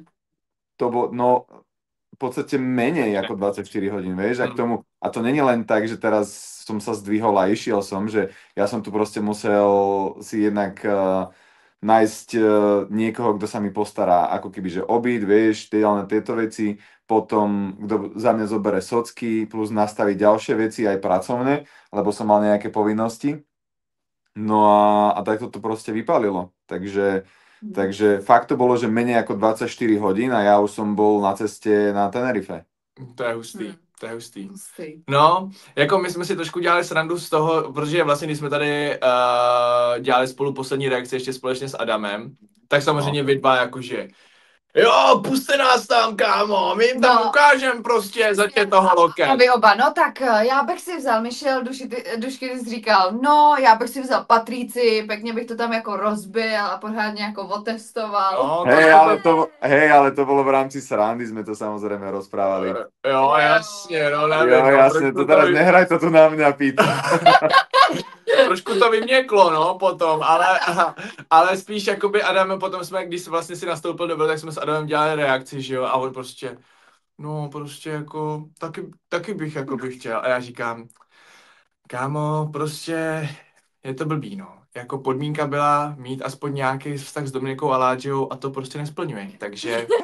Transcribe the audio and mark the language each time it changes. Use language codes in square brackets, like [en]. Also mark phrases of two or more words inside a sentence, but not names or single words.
[sk] To bol, no, v podstate menej ako 24 hodín, vieš, a k tomu, a to není len tak, že teraz som sa zdvihol a išiel som, že ja som tu proste musel si jednak nájsť niekoho, kto sa mi postará, ako keby, že obíd, vieš, tieto veci, potom, kto za mňa zobere socky, plus nastaviť ďalšie veci, aj pracovné, lebo som mal nejaké povinnosti. No a takto to proste vypálilo. Takže fakt to bolo, že menej ako 24 hodín a ja už som bol na ceste na Tenerife. [cs] To je hustý. To je hustý. No, jako my jsme si trošku dělali srandu z toho, protože vlastně, když jsme tady dělali spolu poslední reakci ještě společně s Adamem, tak samozřejmě vy dva jakože jo, puste nás tam, kámo, my jim tam ukážem prostě za toho loket. A vy oba, no tak já bych si vzal, Michel, Dušky ty jsi říkal, no já bych si vzal Patríci, pěkně bych to tam jako rozbil a pořádně jako otestoval. [sk] No, ale to bolo v rámci srandy, sme to samozrejme rozprávali. [cs] Jo, jasně, no nevím. Jo, jasně, [sk] to teraz nehraj to tu na mňa, Pít. [cs] Trošku to vyměklo, no, potom, ale spíš jakoby Adam, potom jsme, když vlastně si nastoupil do tak jsme s Adamem dělali reakci, že jo, a on prostě, no, prostě jako, taky bych jako bych chtěl, a já říkám, kámo, prostě je to blbý, no, jako podmínka byla mít aspoň nějaký vztah s Dominikou Aláďou a to prostě nesplňuje, takže...